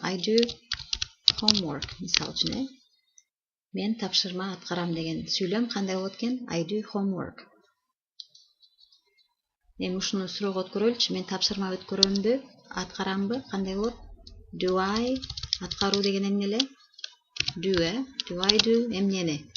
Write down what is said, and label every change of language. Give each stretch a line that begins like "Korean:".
English: I do homework,
Kyrgyz: мисал үчүн. Мен тапшырма аткарам деген сүйлөм кандай болот экен?
English: I do homework.
Kyrgyz: Эми ушуну суроого өткөрөлүчү, мен тапшырма өткөрөмбү, аткарамбы? Кандай болот?
English: Do I
Kyrgyz: Аткаруу деген эмне эле?
English: Do, Do I do
Kyrgyz: эмнени?